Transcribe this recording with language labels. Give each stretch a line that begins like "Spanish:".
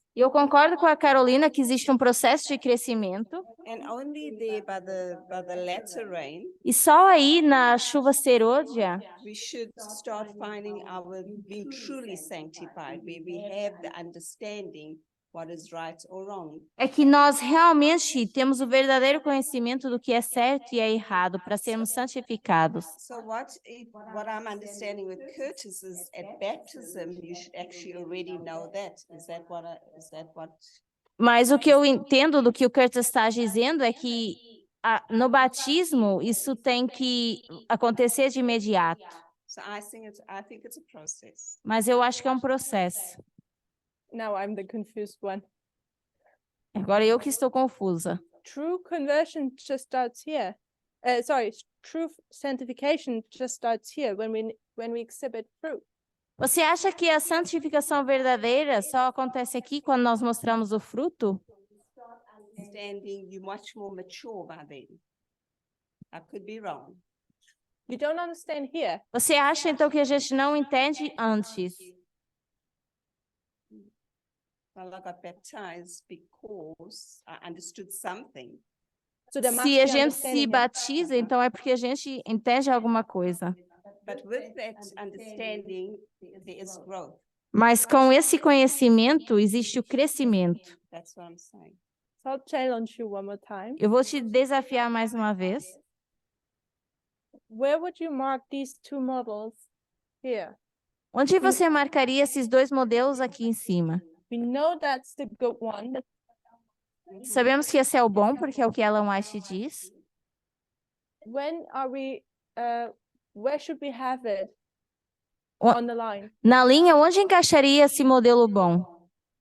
Portuguese: E eu concordo com a Carolina que existe um processo de crescimento.
English: and only there by the latter rain,
Portuguese: E só aí, na chuva serôdia,
English: we should start finding our being truly sanctified, where we have the understanding what is right or wrong.
Portuguese: é que nós realmente temos o verdadeiro conhecimento do que é certo e é errado para sermos santificados.
English: So what I'm understanding with Curtis is at baptism, you should actually already know that. Is that what?
Portuguese: Mas o que eu entendo do que o Curtis está dizendo é que no batismo isso tem que acontecer de imediato.
English: So I think it's a process.
Portuguese: Mas eu acho que é um processo.
English: Now I'm the confused one.
Portuguese: Agora eu que estou confusa.
English: True conversion just starts here. True sanctification just starts here when we exhibit fruit.
Portuguese: Você acha que a santificação verdadeira só acontece aqui quando nós mostramos o fruto?
English: Understanding you're much more mature by then. I could be wrong. You don't understand here.
Portuguese: Você acha então que a gente não entende antes?
English: Well, I got baptized because I understood something. So there must
Portuguese: Se
English: be
Portuguese: a gente se
English: understanding here.
Portuguese: batiza, então é porque a gente entende alguma coisa.
English: But with that understanding, there is growth.
Portuguese: Mas com esse conhecimento existe o crescimento.
English: That's what I'm saying. So I'll challenge you one more time.
Portuguese: Eu vou te desafiar mais uma vez.
English: Where would you mark these two models here?
Portuguese: Onde você marcaria esses dois modelos aqui em cima?
English: We know that's the good one.
Portuguese: Sabemos que esse é o bom, porque é o que Ellen White diz.
English: Where should we have it O- on the line?
Portuguese: Na linha, onde encaixaria esse modelo bom?